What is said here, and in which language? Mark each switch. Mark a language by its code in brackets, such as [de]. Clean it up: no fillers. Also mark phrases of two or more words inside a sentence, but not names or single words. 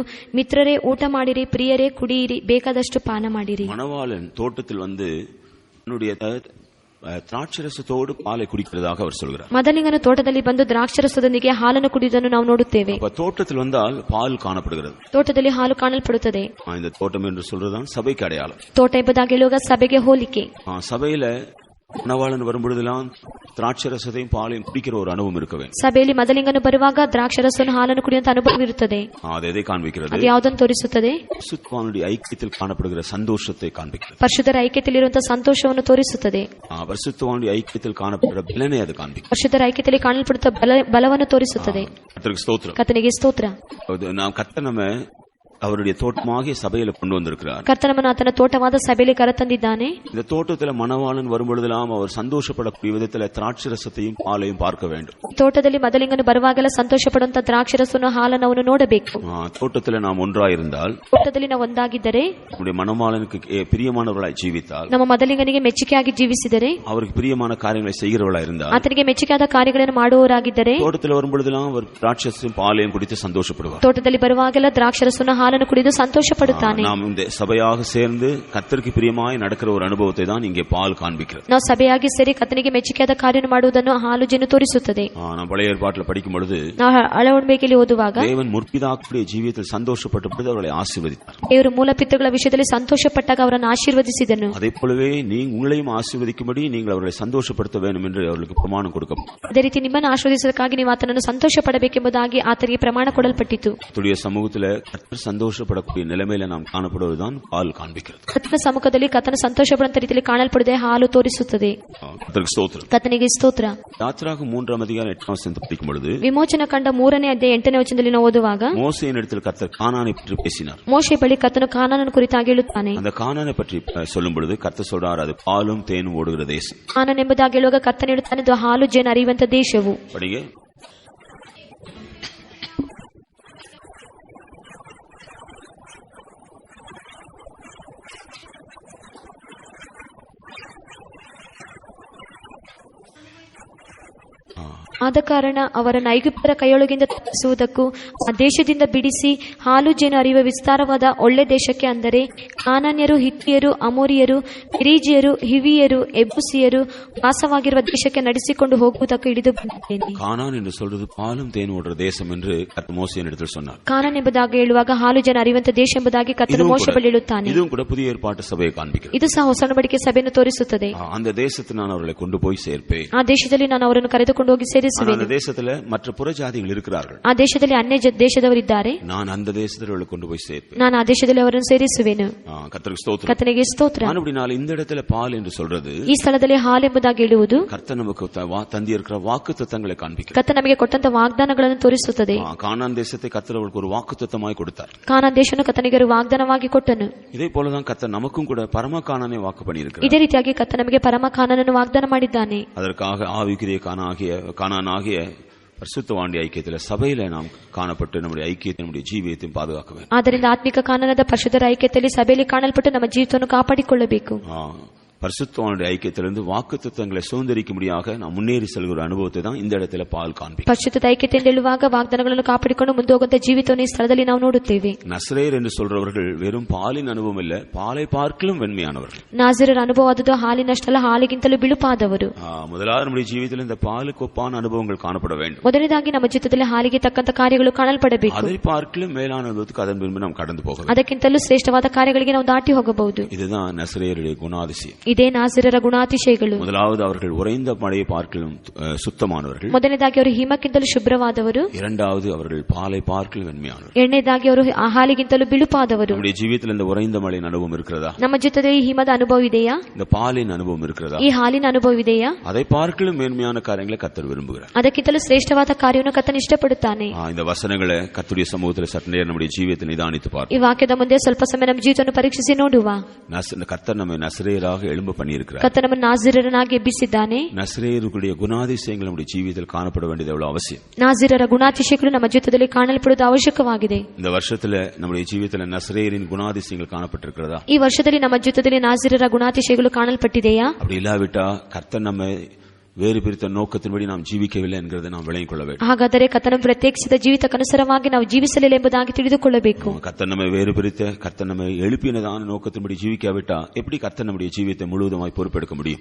[kn] ಮಿತ್ರರೇ, ಊಟ ಮಾಡಿರಿ, ಪ್ರಿಯರೇ ಕುಡಿಯಿರಿ, ಬೇಕಾದಷ್ಟು ಪಾನ ಮಾಡಿರಿ. [ta] மணவாளன் தோட்டத்தில் வந்து திராட்சரசத்தோடு பாலை குடிக்கிறதாக அவர் சொல்கிறார். [kn] ಮದಲಿಂಗನು ತೋಟದಲ್ಲಿ ಬಂದು ದ್ರಾಕ್ಷರಸದೊಂದಿಗೆ ಹಾಲನ್ನು ಕುಡಿಯುವುದನ್ನು ನಾವು ನೋಡುತ್ತೇವೆ. [ta] தோட்டத்தில் வந்தால் பால் காணப்படுகிறது. [kn] ತೋಟದಲ್ಲಿ ಹಾಲು ಕಾಣಲ್ಪಡುತ್ತದೆ. [ta] இந்த தோட்டம் என்று சொல்றதுதான் சபைக்கு அடையாளம். [kn] ತೋಟ ಎಂಬುದಾಗಿ ಹೇಳುವಾಗ ಸಭೆಗೆ ಹೋಲಿಕೆ. [ta] சபையில மணவாளன் வரும்பொழுதெல்லாம் திராட்சரசத்தையும் பாலையும் குடிக்கிற ஒரு அனுபவம் இருக்க வேண்டும். [kn] ಸಭೆಯಲ್ಲಿ ಮದಲಿಂಗನು ಬರುವಾಗ ದ್ರಾಕ್ಷರಸವನ್ನು ಹಾಲನ್ನು ಕುಡಿಯುವಂತ ಅನುಭವ ಇರುತ್ತದೆ. [ta] அதை காண்பிக்கிறது. [kn] ಅದು ಯಾವುದನ್ನು ತೋರಿಸುತ್ತದೆ? [ta] பரிசுத்தவானுடைய ஐக்கியத்தில் காணப்படுகிற சந்தோஷத்தை காண்பிக்கிறது. [kn] ಪರಿಶುದ್ಧರ ಐಕ್ಯತೆಯಲ್ಲಿರುವಂತಹ ಸಂತೋಷವನ್ನು ತೋರಿಸುತ್ತದೆ. [ta] பரிசுத்தவானுடைய ஐக்கியத்தில் காணப்படுகிற பலனை அது காண்பிக்கிறது. [kn] ಪರಿಶುದ್ಧರ ಐಕ್ಯತೆಯಲ್ಲಿ ಕಾಣಲ್ಪಡುತ್ತ ಬಲವನ್ನು ತೋರಿಸುತ್ತದೆ. [ta] கர்த்தருக்கு ஸ்தோத்திரம். [kn] ಕರ್ತನಿಗೆ ಸ್ತೋತ್ರ. [ta] நாம் கர்த்தர் நம்ம அவருடைய தோட்டமாகிய சபையில கொண்டு வந்திருக்கிறார். [kn] ಕರ್ತನನ್ನು ಆತನ ತೋಟವಾದ ಸಭೆಯಲ್ಲಿ ಕರೆತಂದಿದ್ದಾನೆ. [ta] இந்த தோட்டத்தில் மணவாளன் வரும்பொழுதெல்லாம் அவர் சந்தோஷப்படக்கூடிய விதத்தில் திராட்சரசத்தையும் பாலையும் பார்க்க வேண்டும். [kn] ತೋಟದಲ್ಲಿ ಮದಲಿಂಗನು ಬರುವಾಗೆಲ್ಲ ಸಂತೋಷ ಪಡುವಂತ ದ್ರಾಕ್ಷರಸವನ್ನು ಹಾಲನ್ನು ಅವನು ನೋಡಬೇಕು. [ta] தோட்டத்தில் நாம் ஒன்றாயிருந்தால், [kn] ತೋಟದಲ್ಲಿ ನಾವು ಒಂದಾಗಿದ್ದರೆ, [ta] நம்முடைய மணவாளனுக்கு பிரியமானவர்களாய் ஜீவித்தால், [kn] ನಮ್ಮ ಮದಲಿಂಗನಿಗೆ ಮೆಚ್ಚುಗೆಯಾಗಿ ಜೀವಿಸಿದರೆ, [ta] அவருக்கு பிரியமான காரியங்களை செய்கிறவர்களாய் இருந்தால், [kn] ಆತನಿಗೆ ಮೆಚ್ಚುಗೆಯಾದ ಕಾರ್ಯಗಳನ್ನು ಮಾಡುವವರಾಗಿದ್ದರೆ, [ta] தோட்டத்தில் வரும்பொழுதெல்லாம் அவர் திராட்சரசையும் பாலையும் குடித்து சந்தோஷப்படுவார். [kn] ತೋಟದಲ್ಲಿ ಬರುವಾಗೆಲ್ಲ ದ್ರಾಕ್ಷರಸವನ್ನು ಹಾಲನ್ನು ಕುಡಿದು ಸಂತೋಷ ಪಡುತ್ತಾನೆ. [ta] நாம் இந்த சபையாக சேர்ந்து கர்த்தருக்கு பிரியமாய் நடக்கிற ஒரு அனுபவத்தை தான் இங்கே பால் காண்பிக்கிறது. [kn] ನಾವು ಸಭೆಯಾಗಿ ಸೇರಿ ಕರ್ತನಿಗೆ ಮೆಚ್ಚುಗೆಯಾದ ಕಾರ್ಯವನ್ನು ಮಾಡುವುದನ್ನು ಹಾಲು ಜೇನು ತೋರಿಸುತ್ತದೆ. [ta] நாம் பழைய ஏற்பாட்டில் படிக்கும் பொழுது, [kn] ನಾವು ಹಳೆ ಒಡಂಬಡಿಕೆಯಲ್ಲಿ ಓದುವಾಗ, [ta] தேவன் முற்பிதாக்களுடைய ஜீவியத்தில் சந்தோஷப்பட்டு அவர்களை ஆசீர்வதித்தார். [kn] ದೇವರು ಮೂಲಪಿತೃಗಳ ವಿಷಯದಲ್ಲಿ ಸಂತೋಷಪಟ್ಟಾಗ ಅವರನ್ನು ಆಶೀರ್ವದಿಸಿದನು. [ta] அதே போலவே உங்களையும் ஆசீர்வதிக்கும்படி நீங்கள் அவர்களை சந்தோஷப்படுத்த வேண்டும் என்று அவர்களுக்கு பிரமாணம் கொடுக்கப்பட்டது. [kn] ಅದೇ ರೀತಿ ನಿಮ್ಮನ್ನು ಆಶೀರ್ವದಿಸೋದಕ್ಕಾಗಿ ನೀವು ಆತನನ್ನು ಸಂತೋಷ ಪಡಬೇಕೆಂಬುದಾಗಿ ಆತನಿಗೆ ಪ್ರಮಾಣ ಕೊಡಲ್ಪಟ್ಟಿತು. [ta] கர்த்தருடைய சமூகத்தில் கர்த்தர் சந்தோஷப்படக்கூடிய நிலைமையில நாம் காணப்படுவதுதான் பால் காண்பிக்கிறது. [kn] ಕರ್ತನ ಸಮ್ಮುಖದಲ್ಲಿ ಕರ್ತನ ಸಂತೋಷ ಪಡುವಂತ ರೀತಿಯಲ್ಲಿ ಕಾಣಲ್ಪಡದೆ ಹಾಲು ತೋರಿಸುತ್ತದೆ. [ta] கர்த்தருக்கு ஸ்தோத்திரம். [kn] ಕರ್ತನಿಗೆ ಸ್ತೋತ್ರ. [ta] யாத்ராகமம் 3ஆம் அதிகாரம் 8ஆம் வசனத்தை படிக்கும் பொழுது, [kn] ವಿಮೋಚನ ಕಂಡ 3ನೇ ಅಧ್ಯಾಯ 8ನೇ ವಚನದಲ್ಲಿ ನಾವು ಓದುವಾಗ, [ta] மோசேயின் இடத்தில் கர்த்தர் கானானை பற்றி பேசினார். [kn] ಮೋಶೆ ಬಳಿ ಕರ್ತನು ಕಾನಾನನ ಕುರಿತಾಗಿ ಹೇಳುತ್ತಾನೆ. [ta] அந்த கானானை பற்றி சொல்லும் பொழுது கர்த்தர் சொல்றார், அது பாலும் தேனும் ஓடுகிற தேசம். [kn] ಕಾನಾನ್ ಎಂಬುದಾಗಿ ಹೇಳುವಾಗ ಕರ್ತನು ಹೇಳುತ್ತಾನೆ, ಇದು ಹಾಲು ಜೇನು ಹರಿಯುವಂತ ದೇಶವು. [ta] படிங்க. [kn] ಆದ ಕಾರಣ ಅವರನ್ನು ಐಗುಪ್ತರ ಕೈಯೊಳಗಿಂದ ತಪ್ಪಿಸುವುದಕ್ಕೂ ಆ ದೇಶದಿಂದ ಬಿಡಿಸಿ ಹಾಲು ಜೇನು ಹರಿಯುವ ವಿಸ್ತಾರವಾದ ಒಳ್ಳೆ ದೇಶಕ್ಕೆ, ಅಂದರೆ ಕಾನಾನ್ಯರು, ಹಿತ್ತಿಯರು, ಅಮೋರಿಯರು, ಪೆರಿಜಿಯರು, ಹಿವಿಯರು, ಎಬೂಸಿಯರು ವಾಸವಾಗಿರುವ ದೇಶಕ್ಕೆ ನಡೆಸಿಕೊಂಡು ಹೋಗುವುದಕ್ಕೆ ಹಿಡಿದು ಬಂದಿದ್ದೇನೆ. [ta] கானான் என்று சொல்றது பாலும் தேன் ஓடுற தேசம் என்று கர்த்தர் மோசேயின் இடத்தில் சொன்னார். [kn] ಕಾನಾನ್ ಎಂಬುದಾಗಿ ಹೇಳುವಾಗ ಹಾಲು ಜೇನು ಹರಿಯುವಂತ ದೇಶ ಎಂಬುದಾಗಿ ಕರ್ತನು ಮೋಶೆ ಬಳಿ ಹೇಳುತ್ತಾನೆ. [ta] இதுவும் கூட புதிய ஏற்பாட்டு சபையை காண்பிக்கிறது. [kn] ಇದು ಸಹ ಹೊಸ ಒಡಂಬಡಿಕೆ ಸಭೆಯನ್ನು ತೋರಿಸುತ್ತದೆ. [ta] அந்த தேசத்தில் நான் அவர்களை கொண்டு போய் சேர்ப்பேன். [kn] ಆ ದೇಶದಲ್ಲಿ ನಾನು ಅವರನ್ನು ಕರೆದುಕೊಂಡು ಹೋಗಿ ಸೇರಿಸುತ್ತೇನೆ. ಸೇರಿಸುವೆನು. [ta] அந்த தேசத்துல மற்ற புறஜாதிகள் இருக்கிறார்கள். [kn] ಆ ದೇಶದಲ್ಲಿ ಅನ್ಯ ದೇಶದವರಿದ್ದಾರೆ. [ta] நான் அந்த தேசத்துல கொண்டு போய் சேர்ப்பேன். [kn] ನಾನು ಆ ದೇಶದಲ್ಲಿ ಅವರನ್ನು ಸೇರಿಸುವೆನು. [ta] கர்த்தருக்கு ஸ்தோத்திரம். [kn] ಕರ್ತನಿಗೆ ಸ್ತೋತ್ರ. [ta] அப்படினால இந்த இடத்துல பால் என்று சொல்றது [kn] ಈ ಸ್ಥಳದಲ್ಲಿ ಹಾಲು ಎಂಬುದಾಗಿ ಹೇಳುವುದು [ta] கர்த்தர் நமக்கு தந்தியிருக்கிற வாக்குத்தத்தங்களை காண்பிக்கிறது. [kn] ಕರ್ತನ ನಮಗೆ ಕೊಟ್ಟಂತ ವಾಗ್ದಾನಗಳನ್ನು ತೋರಿಸುತ್ತದೆ. [ta] கானான் தேசத்தை கர்த்தர் அவருக்கு ஒரு வாக்குத்தத்தமாய் கொடுத்தார். [kn] ಕಾನಾನ್ ದೇಶವನ್ನು ಕರ್ತನಿಗೆ ஒரு ವಾಗ್ದಾನವಾಗಿ ಕೊಟ್ಟನು. [ta] இதே போலதான் கர்த்தர் நமக்கும் கூட பரம கானானை வாக்கு பண்ணியிருக்கிறார். [kn] ಇದೇ ರೀತಿಯಾಗಿ ಕರ್ತನ ನಮಗೆ ಪರಮ ಕಾನಾನನ್ನು ವಾಗ್ದಾನ ಮಾಡಿದ್ದಾನೆ. [ta] அதற்காக ஆவிக்குரிய கானானாகிய பரிசுத்தவாண்டி ஐக்கியத்தில் சபையில நாம் காணப்பட்டு நம்முடைய ஐக்கியத்தை நம்முடைய ஜீவியத்தையும் பாதுகாக்க வேண்டும். [kn] ಆದ್ದರಿಂದ ಆತ್ಮಿಕ ಕಾನನದ ಪರಿಶುದ್ಧರ ಐಕ್ಯತೆಯಲ್ಲಿ ಸಭೆಯಲ್ಲಿ ಕಾಣಲ್ಪಟ್ಟು ನಮ್ಮ ಜೀವಿತವನ್ನು ಕಾಪಾಡಿಕೊಳ್ಳಬೇಕು. [ta] பரிசுத்தவானுடைய ஐக்கியத்திலிருந்து வாக்குத்தத்தங்களை சுதந்திரிக்கும்படியாக நாம் முன்னேறி செல்கிற அனுபவத்தை தான் இந்த இடத்துல பால் காண்பிக்கும். [kn] ಪರಿಶುದ್ಧದ ಐಕ್ಯತೆಯಿಂದ ಹೇಳುವಾಗ ವಾಗ್ದಾನಗಳನ್ನು ಕಾಪಾಡಿಕೊಂಡು ಮುಂದೆ ಹೋಗುವಂತ ಜೀವಿತವನ್ನು ಈ ಸ್ಥಳದಲ್ಲಿ ನಾವು ನೋಡುತ್ತೇವೆ. [ta] நசரேயர் என்று சொல்றவர்கள் வெறும் பாலின் அனுபவம் இல்ல, பாலை பார்க்கலும் வெண்மையானவர்கள். [kn] ನಾಜರರ ಅನುಭವವಾದದ್ದು ಹಾಲಿನಷ್ಟಲ್ಲ, ಹಾಲಿಗಿಂತಲೂ ಬಿಳುಪಾದವರು. [ta] முதலாவது நம்முடைய ஜீவிதத்தில் இந்த பாலுக்கு ஒப்பான அனுபவங்கள் காணப்பட வேண்டும். [kn] ಮೊದಲನೇದಾಗಿ ನಮ್ಮ ಜೀವಿತದಲ್ಲಿ ಹಾಲಿಗೆ ತಕ್ಕಂತ ಕಾರ್ಯಗಳು ಕಾಣಲ್ಪಡಬೇಕು. [ta] அதை பார்க்கலும் மேலான அனுபவத்துக்கு அதன் பின்பு நாம் கடந்து போகலாம். [kn] ಅದಕ್ಕಿಂತಲೂ ಶ್ರೇಷ್ಠವಾದ ಕಾರ್ಯಗಳಿಗೆ ನಾವು ದಾಟಿ ಹೋಗಬಹುದು. [ta] இதுதான் நசரேயருடைய குணாதிசயம். [kn] ಇದೇ ನಾಜರರ ಗುಣಾತಿಶಯಗಳು. [ta] முதலாவது அவர்கள் உறைந்த மழையை பார்க்கலும் சுத்தமானவர்கள். [kn] ಮೊದಲನೇದಾಗಿ ಅವರು ಹಿಮಕ್ಕಿಂತಲೂ ಶುಭ್ರವಾದವರು. [ta] இரண்டாவது அவர்கள் பாலை பார்க்கலும் வெண்மையானவர்கள். [kn] ಎರಡನೇದಾಗಿ ಅವರು ಹಾಲಿಗಿಂತಲೂ ಬಿಳುಪಾದವರು. [ta] நம்முடைய ஜீவிதத்தில் இந்த உறைந்த மழையின் அனுபவம் இருக்கிறதா? [kn] ನಮ್ಮ ಜೀವಿತದಲ್ಲಿ ಹಿಮದ ಅನುಭವ ಇದೆಯಾ? [ta] இந்த பாலின் அனுபவம் இருக்கிறதா? [kn] ಈ ಹಾಲಿನ ಅನುಭವ ಇದೆಯಾ? [ta] அதை பார்க்கலும் மேன்மையான காரியங்களை கர்த்தர் விரும்புகிறார். [kn] ಅದಕ್ಕಿಂತಲೂ ಶ್ರೇಷ್ಠವಾದ ಕಾರ್ಯವನ್ನು ಕರ್ತನು ಇಷ್ಟಪಡುತ್ತಾನೆ. [ta] இந்த வசனங்களை கர்த்தருடைய சமூகத்தில் சற்று நேரம் நம்முடைய ஜீவியத்தை நிதானித்து பார்ப்போம். [kn] ಈ ವಾಕ್ಯದ ಮುಂದೆ ಸ್ವಲ್ಪ ಸಮಯ ನಮ್ಮ ಜೀವಿತವನ್ನು ಪರೀಕ್ಷಿಸಿ ನೋಡುವ. [ta] கர்த்தர் நம்மை நசரேயராக எழும்ப பண்ணியிருக்கிறார். [kn] ಕರ್ತನು ನಮ್ಮನ್ನು ನಾಜರನಾಗಿ ಎಬ್ಬಿಸಿದ್ದಾನೆ. [ta] நசரேயருடைய குணாதிசயங்கள் நம்முடைய ஜீவிதத்தில் காணப்பட வேண்டியது எவ்வளவு அவசியம். [kn] ನಾಜರರ ಗುಣಾತಿಶಯಗಳು ನಮ್ಮ ಜೀವಿತದಲ್ಲಿ ಕಾಣಲ್ಪಡುವುದು ಅವಶ್ಯಕವಾಗಿದೆ. [ta] இந்த வருஷத்துல நம்முடைய ஜீவியத்தில் நசரேயரின் குணாதிசயங்கள் காணப்பட்டிருக்கிறதா? [kn] ಈ ವರ್ಷದಲ್ಲಿ ನಮ್ಮ ಜೀವಿತದಲ್ಲಿ ನಾಜರರ ಗುಣಾತಿಶಯಗಳು ಕಾಣಲ್ಪಟ್ಟಿದೆಯಾ? [ta] அப்படி இல்லாவிட்டா கர்த்தர் நம்மை வேறு பிரித்த நோக்கத்தின்படி நாம் ஜீவிக்கவில்லை என்கிறதை நாம் விளங்கிக் கொள்ள வேண்டும். [kn] ಹಾಗಾದರೆ ಕರ್ತನ ಪ್ರತ್ಯೇಕಿಸಿದ ಜೀವಿತಕ್ಕನುಸಾರವಾಗಿ ನಾವು ಜೀವಿಸಲಿಲ್ಲ ಎಂಬುದಾಗಿ ತಿಳಿದುಕೊಳ್ಳಬೇಕು. [ta] கர்த்தர் நம்மை வேறு பிரித்த கர்த்தர் நம்மை எழுப்பினதான நோக்கத்தின்படி ஜீவிக்காவிட்டா எப்படி கர்த்தர் நம்முடைய ஜீவியத்தை முழுவதுமாய் பொறுப்பெடுக்க முடியும்?